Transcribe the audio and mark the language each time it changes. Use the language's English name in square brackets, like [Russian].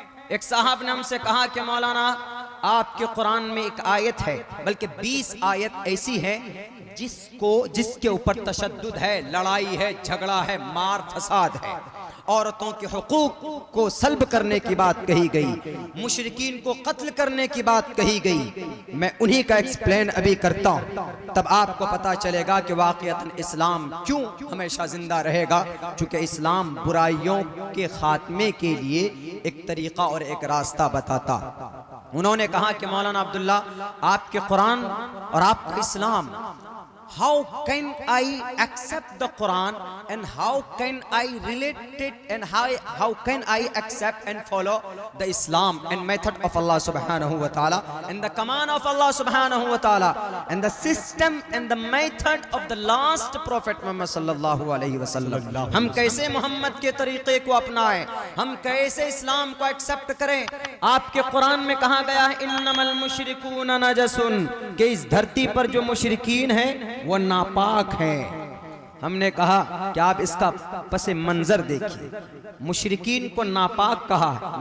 [Hindi] एक साहब ने हमसे कहा कि मौलाना आपके कुरान में एक आयत है, बल्कि 20 आयत ऐसी है जिसके ऊपर तशद्दुद है, लड़ाई है, झगड़ा है, मार फसाद है, औरतों के हुकूक को सल्ब करने की बात कही गई, मुशरिकीन को कत्ल करने की बात कही गई। मैं उन्हीं का एक्सप्लेन अभी करता हूँ, तब आपको पता चलेगा कि वाकईतन इस्लाम क्यों हमेशा जिंदा रहेगा। क्योंकि इस्लाम बुराइयों के खात्मे के लिए एक तरीका और एक रास्ता बताता। उन्होंने कहा कि मौलाना अब्दुल्ला, आपके कुरान और आपका इस्लाम, [English] how can I accept the Quran and how can I relate it and how can I accept and follow the Islam and method of Allah subhanahu wa ta'ala and the command of Allah subhanahu wa ta'ala and the system and the method of the last prophet Muhammad sallallahu alayhi wa sallam। [Hindi] हम कैसे मोहम्मद के तरीके को अपनाएं, हम कैसे इस्लाम को accept करें। आपके कुरान में कहा गया है [Arabic] इन्नमल मुशरिकून नजसुन, [Hindi] कि इस धरती पर जो मुशरिकीन है वो नापाक है। हमने कहा कि आप इसका पसे मंजर देखिए, मुशरिकीन को नापाक कहा।